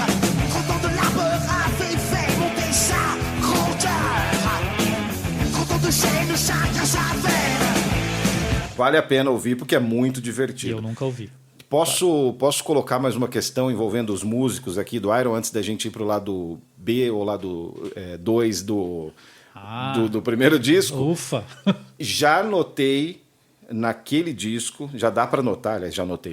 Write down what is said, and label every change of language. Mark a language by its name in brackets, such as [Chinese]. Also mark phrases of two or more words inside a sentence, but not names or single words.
[French] 30 ans de labeur avait monter sa grandeur. 30 ans de chaîne, chacun sa veine. [Portuguese] Vale a pena ouvir porque é muito divertido. Eu nunca ouvi. Posso colocar mais uma questão envolvendo os músicos aqui do Iron antes da gente ir pro lado B ou lado 2 do primeiro disco? Ufa! Já notei naquele disco, já dá para notar, aliás, já notei.